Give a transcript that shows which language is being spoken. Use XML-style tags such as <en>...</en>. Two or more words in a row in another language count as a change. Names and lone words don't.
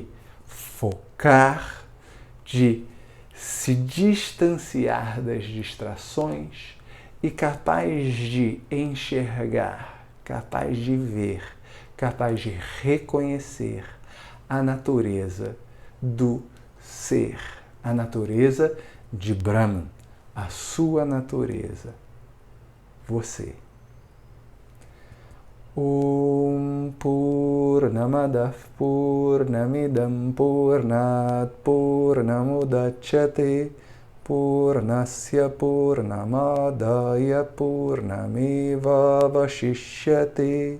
<pt>focar, de se distanciar das distrações e capaz de enxergar, capaz de ver, capaz de reconhecer a natureza do ser, a natureza de Brahman, a sua natureza, você.</pt> <sa>Om Purnamadav Purnamidam Purnat Purnamudachyate Purnasya Purnamadaya Purnameva Vashishyate.</sa>